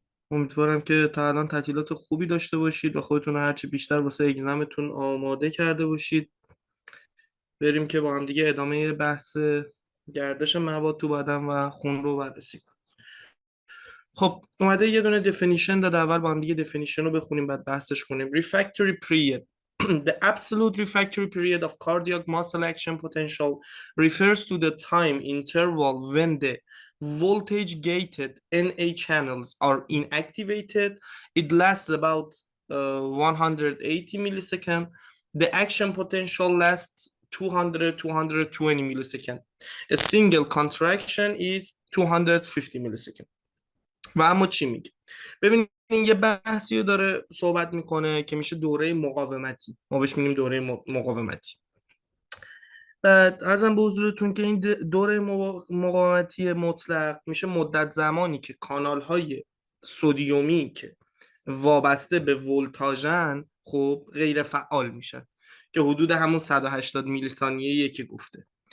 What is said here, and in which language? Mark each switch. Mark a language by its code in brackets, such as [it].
[fa] امیدوارم که تا الان تعطیلات خوبی داشته باشید و خودتون رو هرچی بیشتر واسه اگزمتون آماده کرده باشید. بریم که با هم دیگه ادامه بحث گردش مواد تو بدن و خون رو بررسی کنیم. خب اومده یه دونه دفینیشن داده، اول با هم دیگه دفینیشن رو بخونیم بعد بحثش کنیم. [en] refractory period. The absolute refractory period of cardiac muscle action potential refers to the time interval when the voltage gated NA channels are inactivated. It lasts about 180 milliseconds. The action potential lasts 200-220 milliseconds. A single contraction is 250 milliseconds. [fa] و اما چی میگه؟ ببینید یه بحثی رو داره صحبت میکنه که میشه دوره مقاومتی. ما بهش میگیم دوره مقاومتی. بعد ارزم به حضورتون که این دوره مقاومتی مطلق میشه مدت زمانی که کانال های سدیومی که وابسته به ولتاژن خب غیر فعال میشن که حدود همون 180 میلی ثانیه‌ایه که گفته.